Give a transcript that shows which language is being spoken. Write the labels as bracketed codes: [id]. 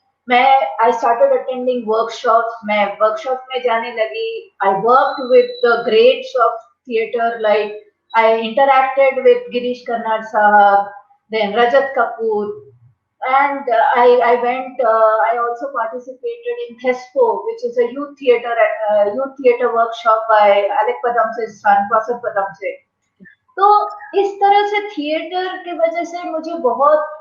[hi] मैं [en] I started attending workshops. [hi] मैं workshop में जाने लगी। [en] I worked with the greats of theatre, like I interacted with Girish Karnad साहब, then Rajat Kapoor, and I also participated in THESPO, which is a youth theater workshop by Alec Padamse's son, Prasad Padamse। [hi] तो इस तरह से theatre के वजह से मुझे बहुत